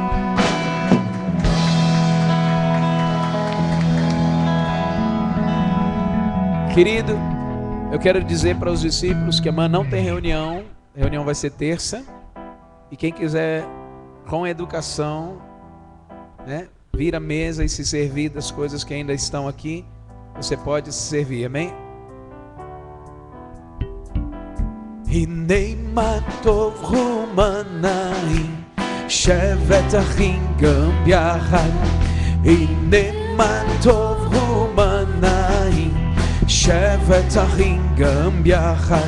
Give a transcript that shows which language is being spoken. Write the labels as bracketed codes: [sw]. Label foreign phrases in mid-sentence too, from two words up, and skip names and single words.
[pt] Querido, eu quero dizer para os discípulos que amanhã não tem reunião. A reunião vai ser terça. E quem quiser, com educação, né, vir à mesa e se servir das coisas que ainda estão aqui, você pode se servir, amém? [he] הנה מה טוב ומה נעים, שבת אחים גם יחד. הנה מה טוב ומה נעים, שבת אחים גם יחד.